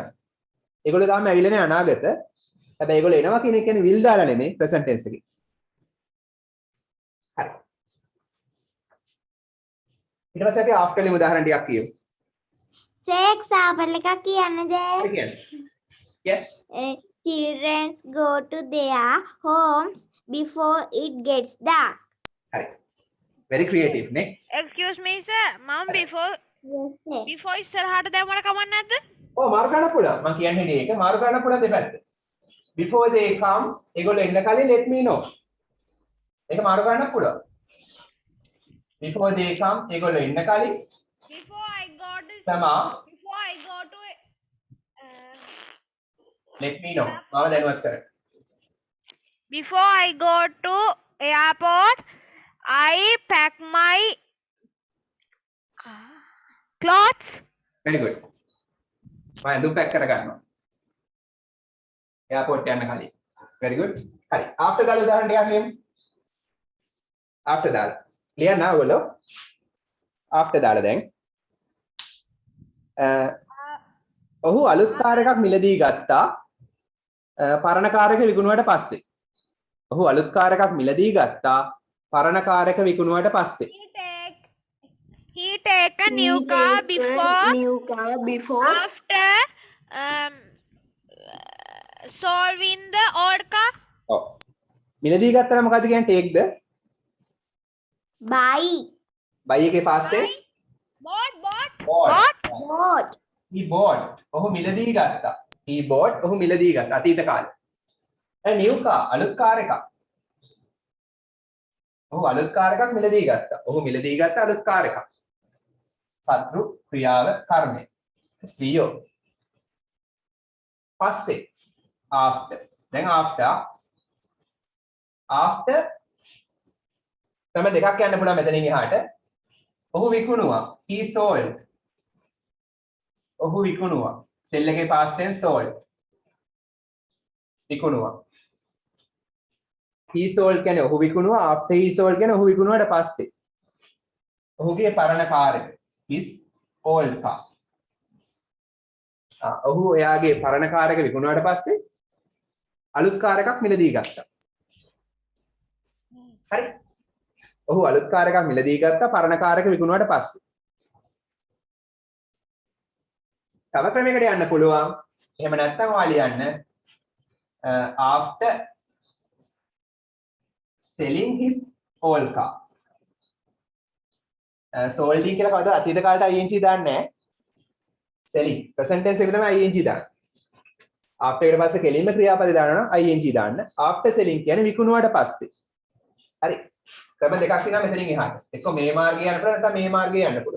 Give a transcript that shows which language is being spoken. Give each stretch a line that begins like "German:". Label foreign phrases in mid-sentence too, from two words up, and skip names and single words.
Sinhala: ඒගොල්ලෝ තාම ඇවිල්ලා නැහැ අනාගත. හැබැයි ඒගොල්ලෝ එනවා කියන එක කියන්නේ will දාලා නෙමෙයි
English: present tense
Sinhala: එකේ. හරි. ඊට පස්සේ අපි after ලියමු උදාහරණ ටිකක් කියමු.
English: say example
Sinhala: එකක් කියන්නද? හරි කියන්නේ.
English: yes. Children go to their homes before it gets dark. හරි. very creative නේ. Excuse me sir, mom before
Sinhala: ඉස්සරහට දැම්මම කමක් නැද්ද? ඔව් මාරු කරන්න පුළුවන්. මම කියන්නේ ඒක මාරු කරන්න පුළුවන් දෙපැත්ත.
English: before they come
Sinhala: ඒගොල්ලෝ එන්න කලින්
English: let me know.
Sinhala: ඒක මාරු කරන්න පුළුවන්.
English: before they come
Sinhala: ඒගොල්ලෝ එන්න කලින්
English: Before I go to let me know.
Sinhala: මාව දැනුවත් කරන්න.
English: Before I go to airport, I pack my clothes. very good.
Sinhala: මම ඇඳුම් පැක් කර ගන්නවා. එයාපෝට් යන්න කලින්.
English: very good. හරි.
Sinhala: after දාලා උදාහරණ ටිකක් ලියමු. after දාලා. ලියන්න ඕගොල්ලෝ. after දාලා දැන්. ඔහු අලුත් කාර් එකක් මිලදී ගත්තා. පරණ කාර් එක විකුණුවට පස්සේ. ඔහු අලුත් කාර් එකක් මිලදී ගත්තා. පරණ කාර් එක විකුණුවට පස්සේ.
English: He take a new car before after solving the old car.
Sinhala: ඔව්. මිලදී ගත්තා මොකද්ද කියන්නේ take ද?
English: buy buy එකේ past tense Bought. he bought
Sinhala: ඔහු මිලදී ගත්තා.
English: he bought
Sinhala: ඔහු මිලදී ගත්තා අතීත කාලේ.
English: a new car
Sinhala: අලුත් කාර් එකක්. ඔහු අලුත් කාර් එකක් මිලදී ගත්තා. ඔහු මිලදී ගත්තා අලුත් කාර් එකක්. පත්‍රු ක්‍රියාව කර්මය. ස්වීයෝ. පස්සේ after. දැන් after තම දෙකක් යන්න පුළුවන් මෙතනින් එහාට. ඔහු විකුණුවා.
English: he sold.
Sinhala: ඔහු විකුණුවා.
English: sell එකේ past tense sold. විකුණුවා. he sold
Sinhala: කියන්නේ ඔහු විකුණුවා.
English: after he sold
Sinhala: කියන්නේ ඔහු විකුණුවාට පස්සේ. ඔහුගේ පරණ කාර් එක.
English: his old car.
Sinhala: ඔහු එයාගේ පරණ කාර් එක විකුණුවාට පස්සේ අලුත් කාර් එකක් මිලදී ගත්තා. හරි. ඔහු අලුත් කාර් එකක් මිලදී ගත්තා පරණ කාර් එක විකුණුවාට පස්සේ. තව ක්‍රමයකට යන්න පුළුවන්. එහෙම නැත්නම් ඔයා ලියන්න
English: after selling his old car.
Sinhala: solding කියලා කවදාවත් අතීත කාලේට ing දාන්නේ නැහැ.
English: selling present tense
Sinhala: එකේ තමයි ing දාන්නේ. after එකට පස්සේ කෙලින්ම ක්‍රියාපද දානවා නම් ing දාන්න.
English: after selling
Sinhala: කියන්නේ විකුණුවාට පස්සේ. හරි. ක්‍රම දෙකක් තියෙනවා මෙතනින් එහාට. එක්ක මේ මාර්ගය යන්න පුළුවන් නැත්නම් මේ මාර්ගය යන්න පුළුවන්.